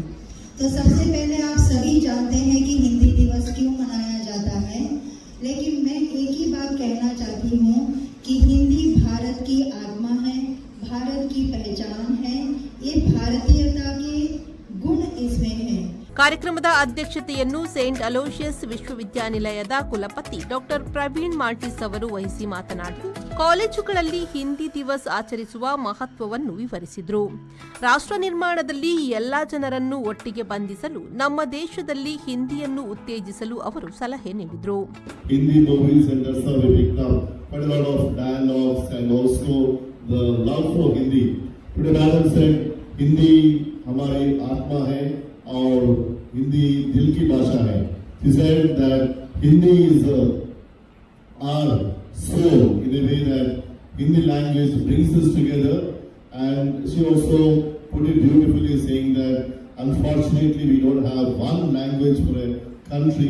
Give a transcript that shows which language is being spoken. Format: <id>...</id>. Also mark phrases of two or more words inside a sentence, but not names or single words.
<hi>तो सबसे पहले आप सभी जानते हैं कि हिंदी दिवस क्यों मनाया जाता है, लेकिन मैं एक ही बात कहना चाहती हूँ कि हिंदी भारत की आत्मा है, भारत की पहचान है, ये भारतीयता के गुण इसमें है.</hi> <kn>ಕಾರ್ಯಕ್ರಮದ ಅಧ್ಯಕ್ಷತೆಯನ್ನು ಸೇಂಟ್ ಅಲೋಷಿಯಸ್ ವಿಶ್ವವಿದ್ಯಾನಿಲಯದ ಕುಲಪತಿ ಡಾಕ್ಟರ್ ಪ್ರವೀಣ್ ಮಾರ್ಟಿಸ್ ಅವರು ವಹಿಸಿ ಮಾತನಾಡಿ, ಕಾಲೇಜುಗಳಲ್ಲಿ ಹಿಂದಿ ದಿವಸ್ ಆಚರಿಸುವ ಮಹತ್ವವನ್ನು ವಿವರಿಸಿದರು. ರಾಷ್ಟ್ರ ನಿರ್ಮಾಣದಲ್ಲಿ ಎಲ್ಲಾ ಜನರನ್ನು ಒಟ್ಟಿಗೆ ಬಂಧಿಸಲು ನಮ್ಮ ದೇಶದಲ್ಲಿ ಹಿಂದಿಯನ್ನು ಉತ್ತೇಜಿಸಲು ಅವರು ಸಲಹೆ ನೀಡಿದರು.</kn> <hi>और हिंदी दिल की भाषा है.</hi> <en>He said that Hindi is our soul in a way that Hindi language brings us together. And she also put it beautifully, saying that unfortunately we don't have one language for a country.</en>